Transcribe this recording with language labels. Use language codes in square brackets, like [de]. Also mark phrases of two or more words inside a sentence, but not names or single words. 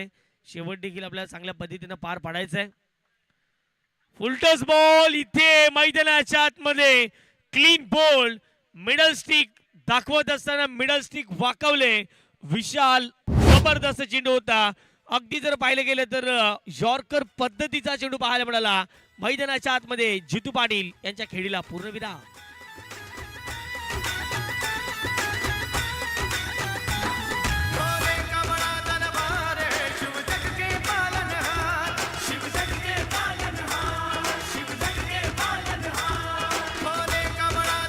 [mr] शेवट देखील आपल्याला चांगल्या पद्धतीने पार पाडायचा आहे. [en] full toss ball [mr] इथे मैदानाच्या आतमध्ये [en] clean ball middle stick [mr] दाखवत असताना [en] middle stick [mr] वाकवले विशाल. जबरदस्त चेंडू होता. अगदी जर पाहिलं गेलं तर यॉर्कर पद्धतीचा चेंडू पाहायला मिळाला. मैदानाच्या आतमध्ये जितू पाटील यांच्या खेळीला पूर्णविराम. [hi] भोले का बड़ा दरबार है, शिव जग के पालनहार, शिव जग के पालनहार, शिव जग के पालनहार. भोले का बड़ा